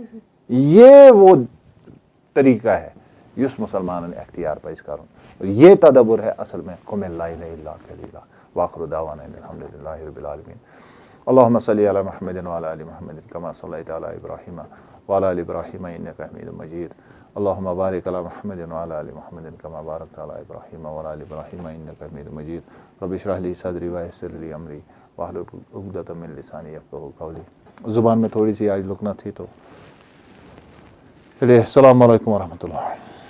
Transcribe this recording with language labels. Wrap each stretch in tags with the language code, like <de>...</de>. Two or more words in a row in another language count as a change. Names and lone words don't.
<ur>یہ وہ طریقہ ہے</ur> <ks>یس مسلمان اختیار پز کرن،</ks> <ur>اور یہ تدبر ہے اصل میں</ur> <ar>قم اللیل الا قلیلا. واخر دعوانا ان الحمد للہ رب العالمین. اللهم صل على محمد وعلى ال محمد كما صليت على ابراهيم وعلى ال ابراهيم انك حميد مجيد. اللهم بارك على محمد وعلى ال محمد كما باركت على ابراهيم وعلى ال ابراهيم انك حميد مجيد. رب اشرح لي صدري ويسر لي امري واحلل عقدة من لساني يفقهوا قولي.</ar> <ur>زبان میں تھوڑی سی آج لکنا تھی تو چلیے</ur> <ar>السلام علیکم ورحمۃ اللہ.</ar>